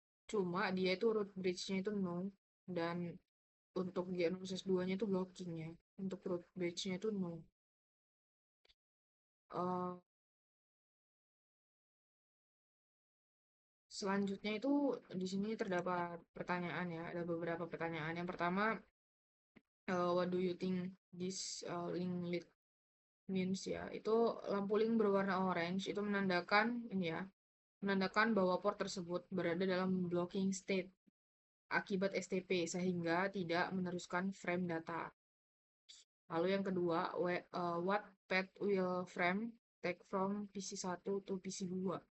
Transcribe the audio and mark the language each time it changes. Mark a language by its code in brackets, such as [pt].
[id] Cuma dia itu root bridge-nya itu no, dan untuk G0/2-nya itu blocking-nya. Untuk root bridge-nya itu no. Eh, Selanjutnya itu di sini terdapat pertanyaan ya, ada beberapa pertanyaan. Yang pertama, [en] what do you think this link lit means ya? [id] Itu lampu link berwarna orange itu menandakan ini ya, menandakan bahwa port tersebut berada dalam blocking state akibat STP sehingga tidak meneruskan frame data. Lalu yang kedua, [en] what path will frame take from PC1 to PC2?